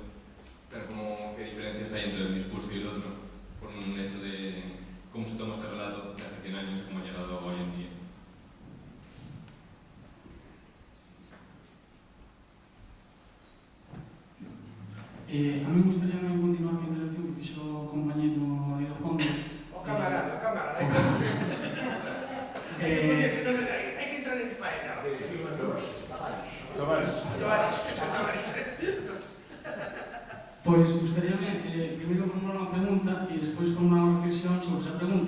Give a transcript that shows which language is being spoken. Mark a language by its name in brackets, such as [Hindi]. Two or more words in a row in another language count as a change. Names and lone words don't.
[Spanish] Pero como qué diferencias hay entre el discurso y el otro, por un hecho de cómo se toma este relato de hace 100 años y cómo ha llegado hoy en día. A mí me gustaría continuar con [Galician] a intervención que fixo o compañero aí do fondo. O camarada, aí está. Hai que entrar en faena. Tavares. Pois gustaríame primeiro formular unha pregunta e despois formular unha reflexión sobre esa pregunta.